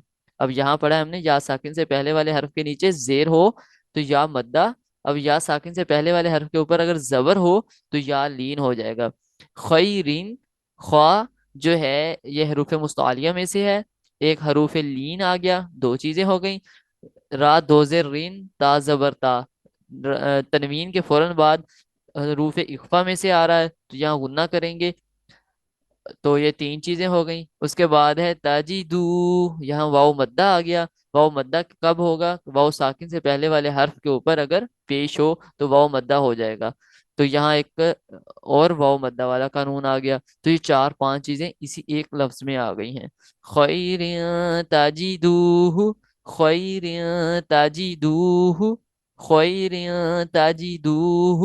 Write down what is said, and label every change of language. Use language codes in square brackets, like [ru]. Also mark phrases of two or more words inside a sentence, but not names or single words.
[ur] اب یہاں پڑھا ہے ہم نے یا ساکن سے پہلے والے حرف کے نیچے زیر ہو تو یا مدہ، اب یا ساکن سے پہلے والے حرف کے اوپر اگر زبر ہو تو یا لین ہو جائے گا۔ خیرین، خواہ جو ہے یہ حروف مستعلیہ میں سے ہے، ایک حروف لین آ گیا، دو چیزیں ہو گئیں، را دو زیر رین تا زبر تا، تنوین کے فوراً بعد حروف اخفا میں سے آ رہا ہے تو یہاں غنہ کریں گے، تو یہ 3 چیزیں ہو گئیں۔ اس کے بعد ہے تاجیدو، یہاں واو مدہ آ گیا، واو مدہ کب ہوگا؟ واو ساکن سے پہلے والے حرف کے اوپر اگر پیش ہو تو واو مدہ ہو جائے گا، تو یہاں ایک اور واو مدہ والا قانون آ گیا، تو یہ 4 5 چیزیں اسی ایک لفظ میں آ گئی ہیں، خیر تاجیدو، خیر تاجیدو، خیر تاجیدو۔